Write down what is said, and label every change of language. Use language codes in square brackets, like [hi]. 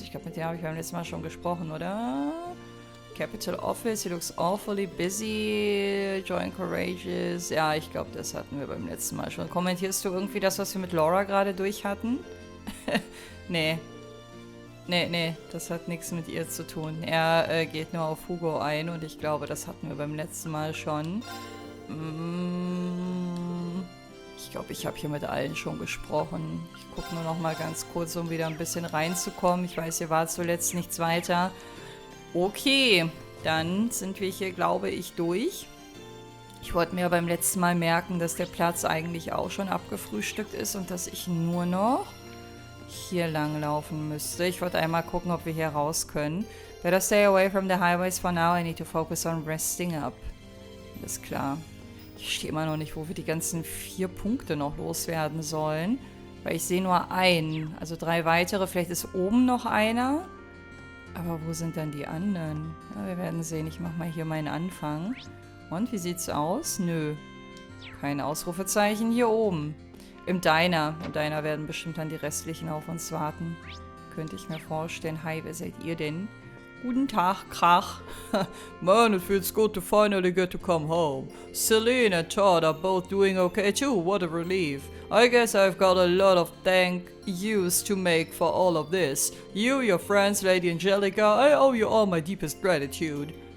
[de] Ich glaube, mit der habe ich beim letzten Mal schon gesprochen, oder? [en] Capital Office, he looks awfully busy. Join Courageous. [de] Ja, ich glaube, das hatten wir beim letzten Mal schon. Kommentierst du irgendwie das, was wir mit Laura gerade durch hatten? Nee. Nee, das hat nichts mit ihr zu tun. Er geht nur auf Hugo ein und ich glaube, das hatten wir beim letzten Mal schon. Ich glaube, ich habe hier mit allen schon gesprochen. Ich gucke nur noch mal ganz kurz, um wieder ein bisschen reinzukommen. Ich weiß, hier war zuletzt nichts weiter. Okay, dann sind wir hier, glaube ich, durch. Ich wollte mir beim letzten Mal merken, dass der Platz eigentlich auch schon abgefrühstückt ist und dass ich nur noch hier lang laufen müsste. Ich wollte einmal gucken, ob wir hier raus können. [en] Better stay away from the highways for now. I need to focus on resting up. [de] Alles klar. Ich stehe immer noch nicht, wo wir die ganzen 4 Punkte noch loswerden sollen. Weil ich sehe nur einen. Also 3 weitere. Vielleicht ist oben noch einer. Aber wo sind dann die anderen? Ja, wir werden sehen. Ich mache mal hier meinen Anfang. Und, wie sieht's aus? Nö. Kein Ausrufezeichen hier oben. Im Diner. Im Diner werden bestimmt dann die restlichen auf uns warten. Könnte ich mir vorstellen. Hi, wer seid ihr denn? Guten Tag, Krach. [en] Man, it feels good to finally get to come home. Celine and Todd are both doing okay too. What a relief. I guess I've got a lot of thank yous to make for all of this. You, your friends, Lady Angelica, I owe you all my deepest gratitude.